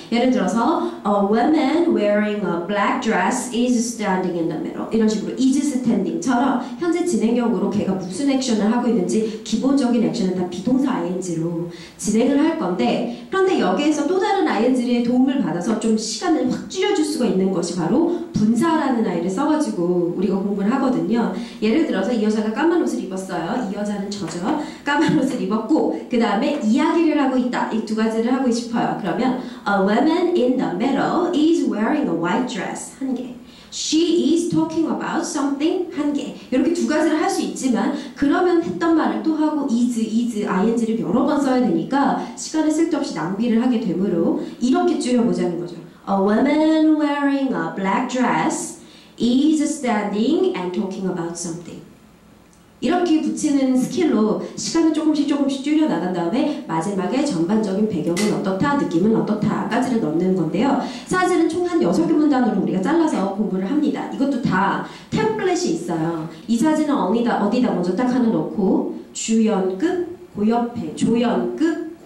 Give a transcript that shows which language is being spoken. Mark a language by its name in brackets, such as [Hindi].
[Korean] 예를 들어서 [English] A woman wearing a black dress is standing in the middle [Korean] 이런 식으로 [English] is standing [Korean] 처럼 현재 진행형으로 걔가 무슨 액션을 하고 있는지 기본적인 액션은 다 비동사 ing로 진행을 할 건데 그런데 여기에서 또 다른 ing의 도움을 받아서 좀 시간을 확 줄여줄 수가 있는 것이 바로 분사라는 아이를 써가지고 우리가 공부를 하거든요. 예를 들어서 이 여자가 까만 옷을 입었어요. 이 여자는 저죠. 까만 옷을 입었고 그 다음에 이야기를 하고 있다. 이 두 가지를 하고 싶어요. [English] 그러면 A woman in the middle is wearing a white dress [Korean] 한 개. [English] She is talking about something [Korean] 한 개. 이렇게 두 가지를 할 수 있지만 그러면 했던 말을 또 하고 is, ing를 여러 번 써야 되니까 시간을 쓸데없이 낭비를 하게 되므로 이렇게 줄여보자는 거죠. [English] A woman wearing a black dress is standing and talking about something. [Korean] 이렇게 붙이는 스킬로 시간을 조금씩 줄여 나간 다음에 마지막에 전반적인 배경은 어떻다, 느낌은 어떻다까지를 넣는 건데요. 사진은 총 한 6개 문단으로 우리가 잘라서 공부를 합니다. 이것도 다 템플릿이 있어요. 이 사진은 어디다 먼저 딱 하나 넣고 주연급, 고옆에, 조연급,